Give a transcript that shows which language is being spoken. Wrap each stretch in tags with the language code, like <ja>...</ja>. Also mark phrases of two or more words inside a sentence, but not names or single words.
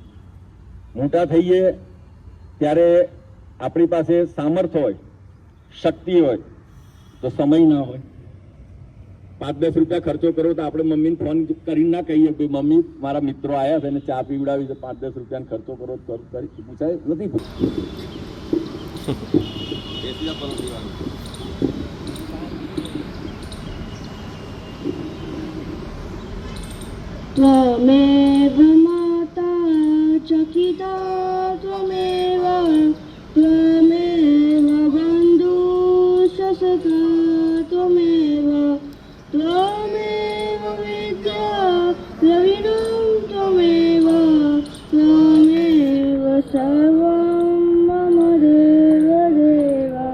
<gu>મોટા થઈએ ત્યારે આપણી પાસે સામર્થ્ય હોય, શક્તિ હોય, તો સમય ના હોય. 5-10 રૂપિયા ખર્ચો કરો તો આપણે મમ્મીને ફોન કરીને ના કહીએ કે મમ્મી મારા મિત્રો આવ્યા છે અને ચા પીવડાવી છે, 5-10 રૂપિયાનો ખર્ચો કરો કરી પૂછાય? નથી પૂછતું.</gu> <sa>त्वमेव माता चकिता त्वमेव त्वमेव बन्धुशसका त्वमेव त्वमेव विद्या द्रविणं त्वमेव त्वमेव सर्वं मम देव देव।</sa>